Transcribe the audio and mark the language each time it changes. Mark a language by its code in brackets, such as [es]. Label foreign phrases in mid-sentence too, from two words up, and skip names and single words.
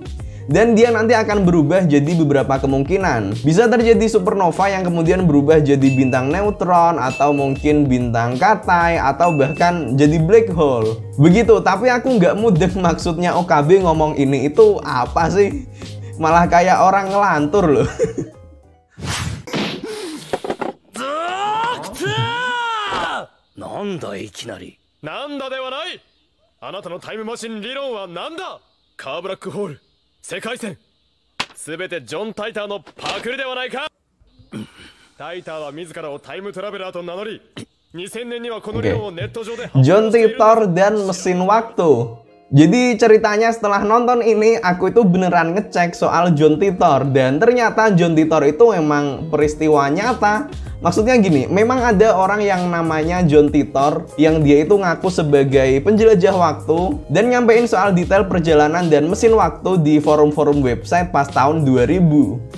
[id] Dan dia nanti akan berubah jadi beberapa kemungkinan. Bisa terjadi supernova yang kemudian berubah jadi bintang neutron, atau mungkin bintang katai, atau bahkan jadi [en] black hole. [id] Begitu, tapi aku nggak mudeng maksudnya OKB ngomong ini itu apa sih? Malah kayak orang ngelantur loh. [ja] なんだいきなり。なんだではない。あなたのタイムマシン理論はなんだ。カーブラックホール、世界線、すべてジョン・タイターのパクリではないか。タイターは自らをタイムトラベラーと名乗り、2000年にはこの理論をネット上で [id] John Titor dan mesin waktu. Jadi ceritanya setelah nonton ini aku itu beneran ngecek soal John Titor, dan ternyata John Titor itu memang peristiwa nyata. Maksudnya gini, memang ada orang yang namanya John Titor yang dia itu ngaku sebagai penjelajah waktu dan nyampein soal detail perjalanan dan mesin waktu di forum-forum website pas tahun 2000.